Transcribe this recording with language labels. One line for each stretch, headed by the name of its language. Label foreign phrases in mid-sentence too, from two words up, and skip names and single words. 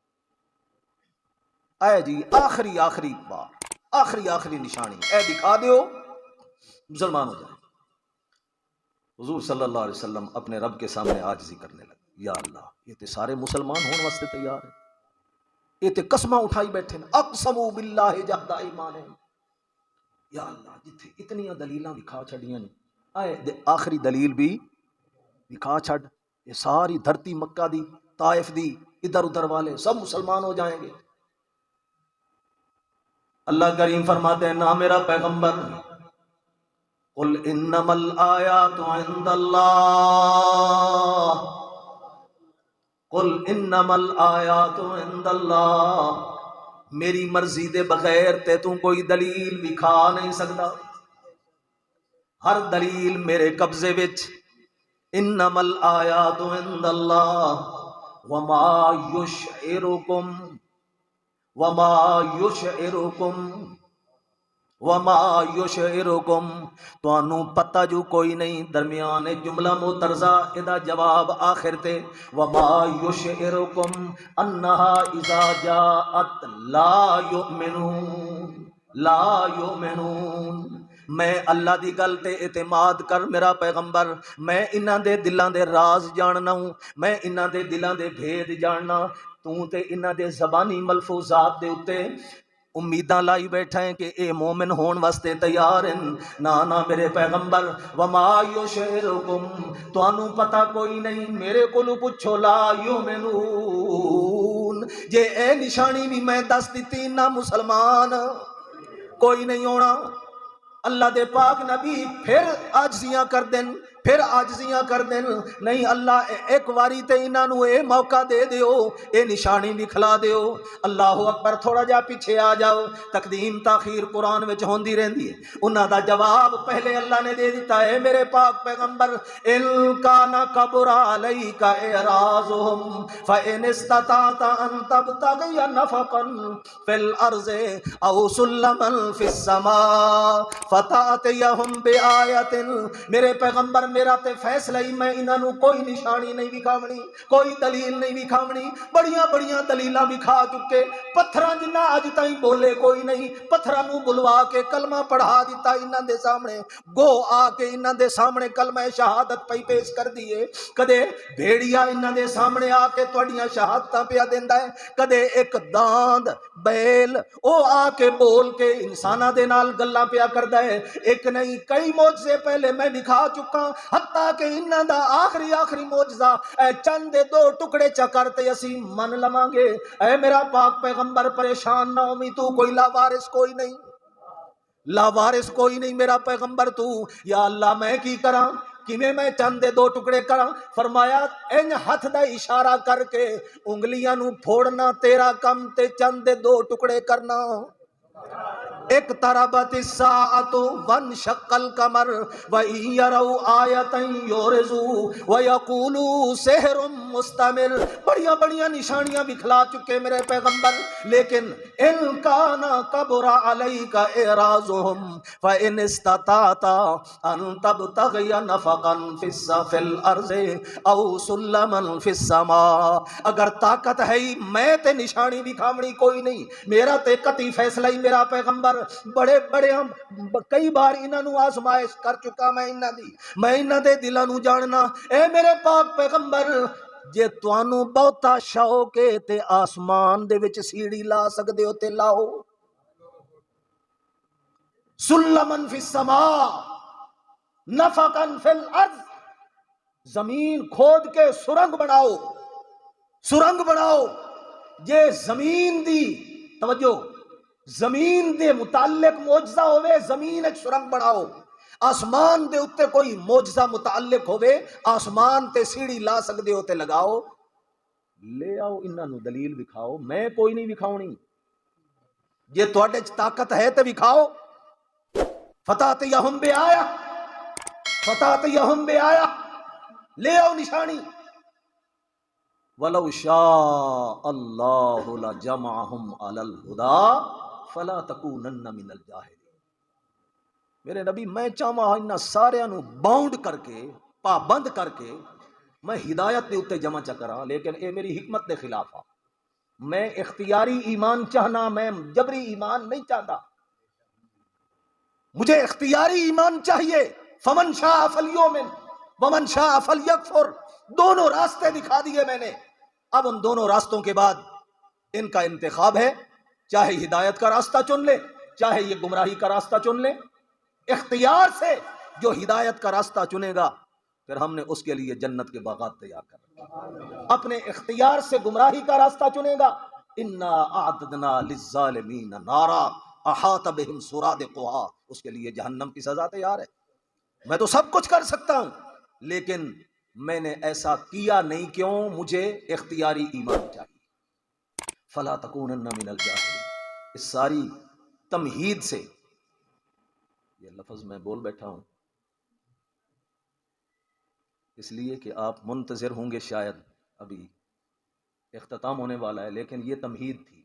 Punjabi: اے جی آخری بات، آخری نشانی، اے دکھا دیو مسلمان ہو جائے.
Urdu: حضور صلی اللہ علیہ وسلم اپنے رب کے سامنے عاجزی کرنے لگے.
Punjabi: یا اللہ یہ تے سارے مسلمان ہونے واسطے تیار ہیں، یہ تے قسمہ اٹھائی بیٹھے ہیں.
Arabic: اقسموا باللہ جہد ایمانہم.
Punjabi: یا اللہ جتھے اتنیاں دلیلاں دکھا چھڑیاں اے آخری دلیل بھی دکھا چھڑ. یہ ساری دھرتی مکہ دی، طائف دی، ادھر ادھر والے سب مسلمان ہو جائیں گے.
Urdu: اللہ کریم فرماتے ہیں نا میرا پیغمبر،
Arabic: قل انما الآیات عند اللہ، قل انما الآیات عند اللہ.
Punjabi: میری مرضی دے بغیر تے تو کوئی دلیل دکھا نہیں سکتا، ہر دلیل میرے قبضے وچ.
Arabic: انما الآیات عند اللہ وما یشعرکم
Punjabi: توانوں پتہ جو کوئی نہیں. درمیان جملہ معترضہ ادا جواب آخر تے
Arabic: وما یشعرکم انہا اذا جاءت لا یؤمنون.
Punjabi: میں اللہ دی گل تے اعتماد کر میرا پیغمبر. میں انہاں دے دلاں دے راز جاننا ہوں، میں انہاں دے دلاں دے بھید جاننا. تو تے انہاں دے زبانی ملفوظات دے اتے امیداں لائی بیٹھا ہے کہ اے مومن ہون واسطے تیار ہیں. نہ میرے پیغمبر
Arabic: وما یشعرکم،
Punjabi: توانوں پتہ کوئی نہیں، میرے کولوں پوچھو
Arabic: لا یؤمنون.
Punjabi: جے اے نشانی بھی میں دس دیتی نہ مسلمان کوئی نہیں ہونا. اللہ دے پاک نبی پھر عاجزیاں کر دین، پھر عاجزیاں کر دین. نہیں اللہ ایک واری تے انہاں نو اے موقع دے دیو، اے نشانی دکھلا دیو.
Arabic: اللہ اکبر.
Punjabi: تھوڑا جا پیچھے آ جاؤ. تقدیم تاخیر قرآن وچ ہوندی رہندی ہے. انہاں دا جواب پہلے اللہ نے دے دیتا ہے میرے پاک پیغمبر.
Arabic: ان کان کبر علیک اعراضهم فان استطعت ان تبتغي نفقا في الارض او سلما في السماء فتاتيهم بآیۃ.
Punjabi: میرے پیغمبر میرا تے فیصلہ ہی میں انہاں نو کوئی نشانی نہیں وکھاونی، کوئی دلیل نہیں وکھاونی، بڑیاں بڑیاں دلیلاں وکھا چکے، پتھراں جنہ اج تائیں بولے کوئی نہیں، پتھراں نو بلوا کے کلمہ پڑھا دیتا انہاں دے سامنے، گو آ کے انہاں دے سامنے کلمہ شہادت پئی پیش کر دیے، کدے بھیڑیا انہاں دے سامنے آ کے تہاڈیاں شہادتاں پیا دیندا ہے، کدے ایک داند بیل او آ کے بول کے انساناں دے نال گلاں پیا کردا ہے، ایک نہیں کئی معجزے پہلے میں دکھا چکا، حتیٰ کہ انہاں دا آخری معجزہ اے چند دے 2 ٹکڑے چکر تے اسی من لواں گے۔ اے میرا پاک پیغمبر پریشان نہ ہومی، تو کوئی لاوارث کوئی نہیں، لاوارث کوئی نہیں میرا پیغمبر تو، یا اللہ میں کی کراں، کیویں میں چند دے 2 ٹکڑے کراں؟ فرمایا انج ہاتھ دا اشارہ کر کے انگلیاں نو پھوڑنا تیرا کم تے چند دے 2 ٹکڑے کرنا۔
Arabic: اقتربت الساعۃ وانشق القمر وإن يروا آیۃ یعرضوا ویقولوا سحر مستمر،
Punjabi: بڑیاں بڑیاں نشانیاں بکھلا چکے میرے پیغمبر، لیکن
Arabic: ان کان کبر علیک اعراضهم فإن استطعت ان تبتغی نفقا فی الارض او سلما فی السماء،
Punjabi: اگر طاقت ہے میں تے نشانی دکھاونی کوئی نہیں، میرا تے قطعی فیصلہ ہی میرا پیغمبر، بڑے بڑے کئی بار انہاں نو آزمائش کر چکا میں انہاں دے دلاں نو جاننا۔ اے میرے پاک پیغمبر جے تانوں بہتا شوق ہے تے آسمان دے وچ سیڑھی لا سکدے ہو تے لاؤ،
Arabic: سلمن فی السماء نفقا فی الارض،
Punjabi: زمین کھود کے سرنگ بناؤ، جے زمین دی توجہ، زمین دے متعلق معجزہ ہوئے زمین ایک سرنگ بناؤ، آسمان دے اتے کوئی معجزہ متعلق ہوئے آسمان تے سیڑھی لا سکدے ہو تے لگاؤ، لے آؤ انہاں نو دلیل وکھاؤ، میں کوئی نہیں وکھاونی، جے تواڈے چ طاقت ہے تے وکھاؤ۔
Arabic: فتاتیہم بآیہ،
Punjabi: لے آؤ نشانی۔
Arabic: وَلَوْ شَاءَ اللَّهُ لَجَمَعَهُمْ عَلَى الْهُدَىٰ فَلَا تَكُونَنَّ مِنَ الْجَاهِلِينَ،
Punjabi: میرے نبی میں چاہواں انہاں سارے نو باؤنڈ کر کے، پابند کر کے میں ہدایت دے اتے جمع چکراں، لیکن اے میری حکمت دے خلاف آ، میں اختیاری ایمان چاہنا،
Urdu: میں جبری ایمان نہیں چاہتا، مجھے اختیاری ایمان چاہیے۔
Arabic: فمن شاء فلیؤمن ومن شاء فلیکفر،
Urdu: دونوں راستے دکھا دیے میں نے، اب ان دونوں راستوں کے بعد ان کا انتخاب ہے، چاہے ہدایت کا راستہ چن لے، چاہے یہ گمراہی کا راستہ چن لے، اختیار سے جو ہدایت کا راستہ چنے گا پھر ہم نے اس کے لیے جنت کے باغات تیار کر رکھے، اپنے اختیار سے گمراہی کا راستہ چنے گا
Arabic: انا اعتدنا للظالمین نارا احاط بہم سرادقها،
Urdu: اس کے لیے جہنم کی سزا تیار ہے۔ میں تو سب کچھ کر سکتا ہوں لیکن میں نے ایسا کیا نہیں، کیوں؟ مجھے اختیاری ایمان چاہیے۔
Arabic: فلا تکونن من الجاہلین،
Urdu: اس ساری تمہید سے یہ لفظ میں بول بیٹھا ہوں اس لیے کہ آپ منتظر ہوں گے، شاید ابھی اختتام ہونے والا ہے، لیکن یہ تمہید تھی۔